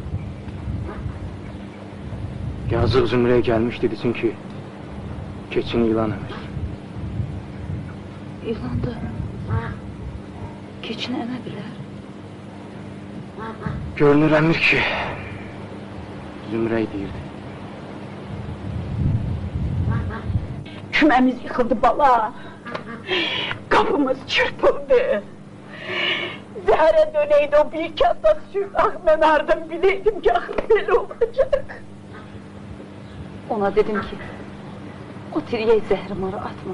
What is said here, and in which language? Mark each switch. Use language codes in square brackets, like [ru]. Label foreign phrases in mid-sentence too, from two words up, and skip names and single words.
[az] Yazıq Zümrəyə gəlmişdi desin ki, keçini ilan əmir. İlan da keçini əmə bilər. Görünür əmir ki, Zümrəy deyirdi. [tr] Kümemiz yıkıldı bala. Kapımız çırpıldı. Zehre döneydi o bir kasa süt. Ah ben ardın bileydim ki ah böyle olacak. [az] Ona dedim ki, O tiryək zəhrimarı atma.